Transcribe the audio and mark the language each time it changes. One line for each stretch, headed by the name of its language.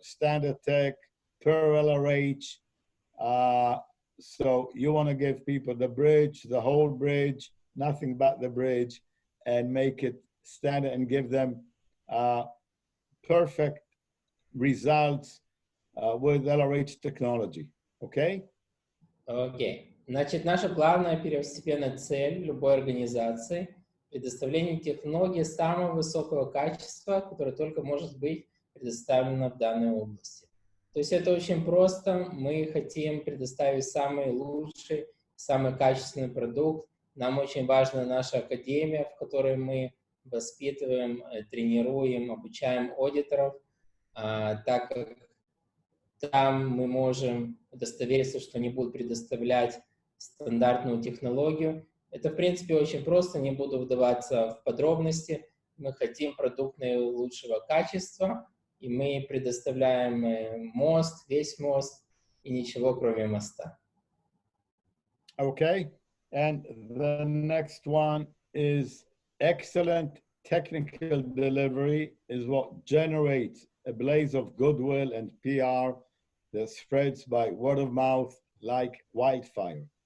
English: Standard tech per LRH. So you want to give people the bridge, the whole bridge, nothing but the bridge, and make it standard and give them perfect results with LRH technology. Okay?
Russian: Окей. Значит, наша главная первостепенная цель любой организации — предоставление технологий самого высокого качества, которое только может быть предоставлено в данной области. То есть это очень просто. Мы хотим предоставить самый лучший, самый качественный продукт. Нам очень важна наша академия, в которой мы воспитываем, тренируем, обучаем аудиторов, так как там мы можем удостовериться, что они будут предоставлять стандартную технологию. Это, в принципе, очень просто, не буду вдаваться в подробности. Мы хотим продукт наилучшего качества, и мы предоставляем мост, весь мост и ничего кроме моста.
English: Okay, and the next one is excellent technical delivery is what generates a blaze of goodwill and PR that spreads by word of mouth like wildfire.